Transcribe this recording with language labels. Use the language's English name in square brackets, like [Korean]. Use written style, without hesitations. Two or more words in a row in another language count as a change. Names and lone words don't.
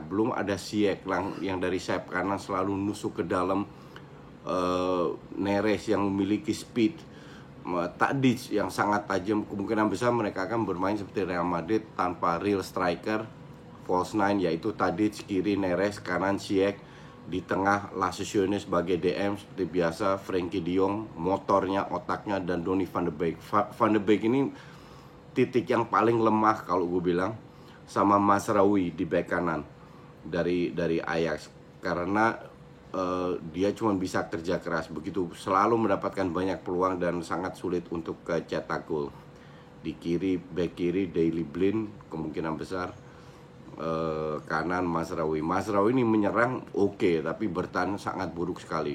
[Indonesian] Belum ada Ziyech yang dari sayap kanan selalu nusuk ke dalam, Neres yang memiliki speed, Tadic yang sangat tajam. Kemungkinan besar mereka akan bermain seperti Real Madrid tanpa [English] real striker, false nine, [Indonesian] yaitu Tadic, kiri Neres, kanan Ziyech, di tengah Lascione sebagai DM seperti biasa, Frenkie de Jong, motornya, otaknya, dan Donny van de Beek. Van de Beek ini titik yang paling lemah kalau gue bilang, sama Mazraoui di bek kanan dari Ajax, karena dia cuma bisa kerja keras, begitu selalu mendapatkan banyak peluang dan sangat sulit untuk cetak gol. Di kiri, bek kiri Daley Blind kemungkinan besar, kanan Mazraoui ini menyerang oke, tapi bertahan sangat buruk sekali.